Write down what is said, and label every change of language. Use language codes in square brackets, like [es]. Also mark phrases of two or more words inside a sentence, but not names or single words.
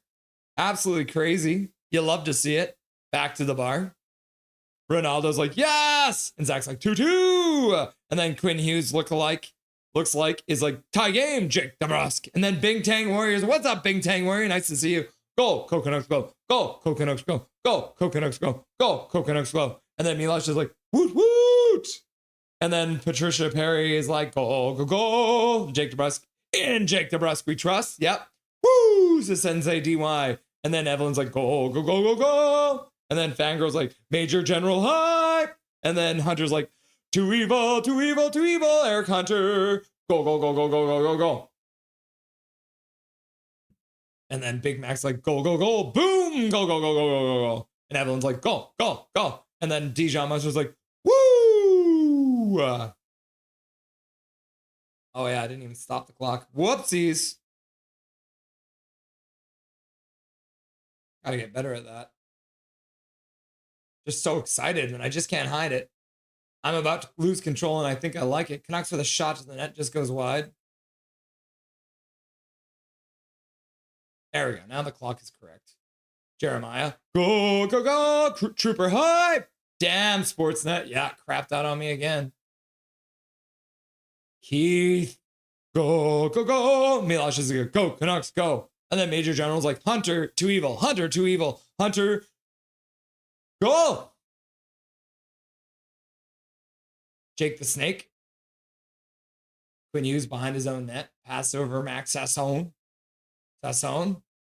[en] Absolutely crazy. You love to see it. Back to the bar. Ronaldo's like, yes! And Zach's like, 2-2. And then Quinn Hughes looks like is like, tie game, Jake DeBrusque. And then Bing Tang Warriors, what's up, Bing Tang Warrior? Nice to see you. Go, Canucks, go. Go, Canucks, go. Go, Canucks, go. Go, Canucks, go. And then Milosh is like, woot, woot. And then Patricia Perry is like, go, go, go. Jake DeBrusque. In Jake DeBrusque we trust. Yep. Woo, the Sensei DY. And then Evelyn's like, go, go, go, go, go. And then Fangirl's like, Major General Hype. And then Hunter's like, too evil, too evil, too evil. Eric Hunter. Go, go, go, go, go, go, go, go. And then Big Mac's like, go, go, go. Boom. Go, go, go, go, go, go, go. And Evelyn's like, go, go, go. And then Dijon Monster's like, woo. Oh, yeah, I didn't even stop the clock. Whoopsies. Gotta get better at that. Just so excited, and I just can't hide it. I'm about to lose control, and I think I like it. Canucks with a shot to the net, just goes wide. There we go. Now the clock is correct. Jeremiah. Go, go, go. Trooper hype. Damn, Sportsnet. Yeah, crapped out on me again. Keith. Go, go, go. Milosh is like, go, Canucks, go. And then Major General's like, Hunter, too evil. Hunter, too evil. Hunter, go. Jake the Snake. Quinn Hughes behind his own net. Pass over Max Sasson. Sasson.